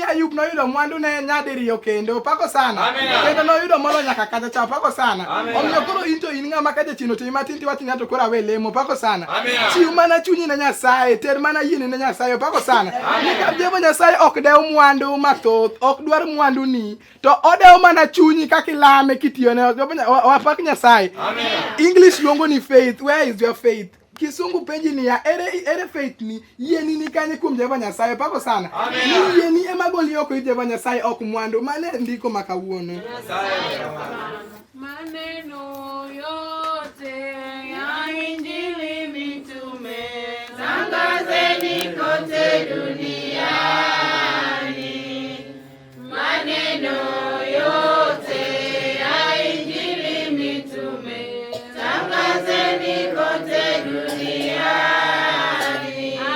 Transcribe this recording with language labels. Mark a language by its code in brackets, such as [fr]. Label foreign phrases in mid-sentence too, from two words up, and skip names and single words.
[luo] Ayub noyudo mwandu ne nyadiriyo kendo opako sana kendo noyudo molo nyaka kacha cha opako sana omiyo koro in to in ng'ama ka jachien otimi matin tiwacho ni to koro awe lemo opako sana chiw mana chunyi ne Nyasaye ter mana yiene ne Nyasaye opako sana nikech Jehova Nyasaye ok dew mwandu mathoth ok dwar mwandu ni to odewo mana chunyi kaka ilame kitiyone wapak Nyasaye English luongo ni faith. [en] Where is your faith? [luo] Kisungu penji ni ya ere faith ni yeni ni kanye kum Jehova Nyasaye pako sana. Ni yeni ema goli yoko Jehova Nyasaye ok mwandu mane ndiko makawuono. [sw] Maneno yote ya Injili mitume tangazeni kote duniani. Maneno yote ya Injili mitume tangazeni kote duniani.